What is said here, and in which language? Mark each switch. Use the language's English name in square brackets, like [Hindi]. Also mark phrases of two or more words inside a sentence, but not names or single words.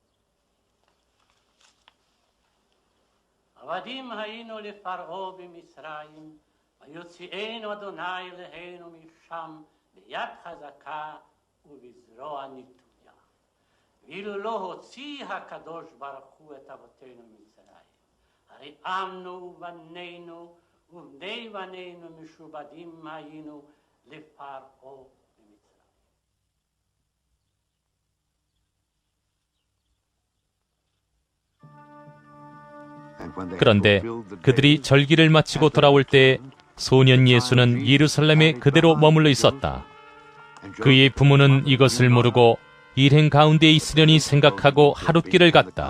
[Hebrew] עבדים היינו לפרעה במצרים, ויוציאנו אדוני אלינו משם ביד חזקה ובזרוע נטויה. ואילו לא הוציא הקדוש ברוך הוא את אבותינו ממצרים, הרי עמנו ובנינו ובני בנינו משובדים היינו לפרעה במצרים. [Korean] 그런데 그들이 절기를 마치고 돌아올 때 소년 예수는 예루살렘에 그대로 머물러 있었다. 그의 부모는 이것을 모르고 일행 가운데 있으려니 생각하고 하룻길을 갔다.